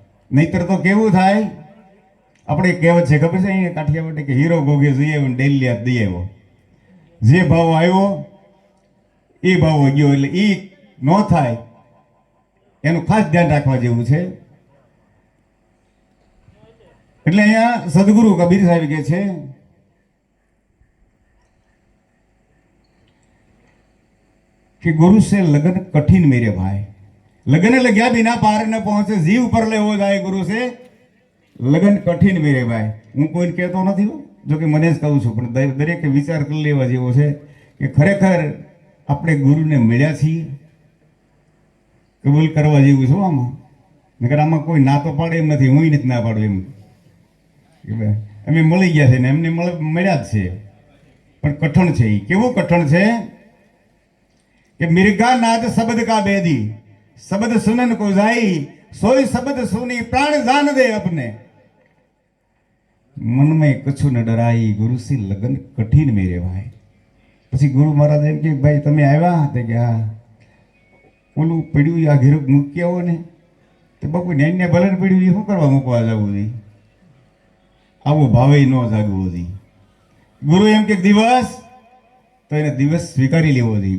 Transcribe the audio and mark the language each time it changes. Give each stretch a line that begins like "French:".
Gujarati: નહીતર તો કેવું થાય, આપણે કહેવત છે ખબર છે અહીંયા કાઠિયાવાડ કે હીરો ભોગે જઈ આવ્યો ડેલી હાથ દઈ આવ્યો. જે ભાવ આવ્યો એ ભાવ ગયો. એટલે એ ન થાય એનું ખાસ ધ્યાન રાખવા જેવું છે. એટલે અહીંયા સદગુરુ કબીર સાહેબ કહે છે
Hindi: कि गुरु से लगन कठिन मेरे भाई, लगन लग्या बिना पार न पहुंचे, जीव पर ले हो जाए गुरु से लगन कठिन मेरे भाई.
Gujarati: હું કોઈને કહેતો નથી, જો કે મને જ કહું છું, પણ દરેકે વિચાર કરી લેવા જેવો છે કે ખરેખર આપણે ગુરુને મળ્યા છીએ, કબૂલ કરવા જેવું છું આમાં. નકર આમાં કોઈ ના તો પાડે એમ નથી, હું નથી ના પાડું એમ. અમે મળી ગયા છે ને એમને મળ્યા જ છે, પણ કઠણ છે. એ કેવું કઠણ છે
Hindi: कि मिर्गा नाद शब्द का बेदी, शब्द सुनन को जाई સોય શબ્દ સુની પ્રાણ જાન દે अपने मन में कछु न डराई गुरु से लगन कठिन मेरे भाई।
Gujarati: પછી ગુરુ મહારાજ એમ કે ભાઈ તમે આવ્યા તે કે હા ઓલું પડ્યું આ ઘેર મૂકી આવો ને તો બાપુ ને ભલે પડ્યું એ શું કરવા મૂકવા જવું જોઈએ? આવો ભાવે ન જાગવો જોઈએ। ગુરુ એમ કે દિવસ તો એને દિવસ સ્વીકારી લેવો જોઈએ।